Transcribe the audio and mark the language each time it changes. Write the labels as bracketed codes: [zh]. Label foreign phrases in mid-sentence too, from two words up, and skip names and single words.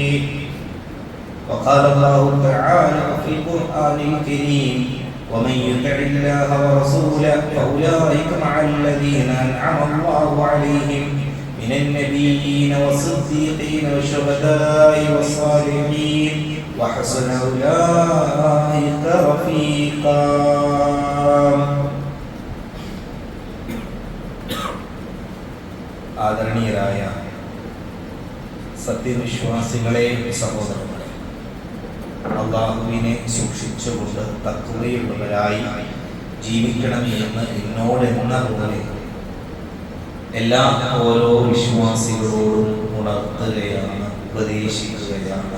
[ar] وقال الله تعالى في القرآن الكريم ومن يطع الله ورسوله فأولئك مع الذين أنعم الله عليهم من النبيين والصديقين والشهداء والصالحين وحسن أولئك رفيقا. [ml] ആദരണീയരായ സത്യവിശ്വാസികളെ, സഹോദരങ്ങളെ, അല്ലാഹുവിനെ സൂക്ഷിച്ചുകൊണ്ട് തഖ്വയുള്ളവരായി ജീവിക്കണമെന്ന് എന്നോടെന്ന പോലെ എല്ലാ ഓരോ വിശ്വാസികളോടും ഉണർത്തുകയാണ്, ഉപദേശിക്കുകയാണ്.